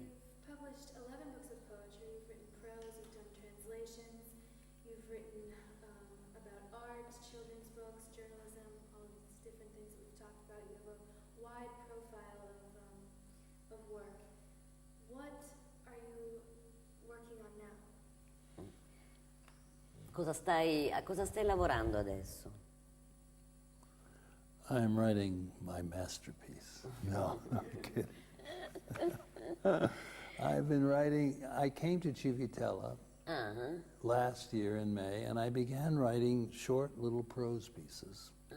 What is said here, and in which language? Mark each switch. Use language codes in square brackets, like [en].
[en] You've published 11 books of poetry, you've written prose, you've done translations, you've written about art, children's books, journalism, all of these different things that we've talked about. You have a wide profile of work. What are you working on now? [it] A cosa stai lavorando adesso? [en] I'm writing my masterpiece. No, I'm kidding. I've been writing, I came to Civitella last year in May, and I began writing short little prose pieces.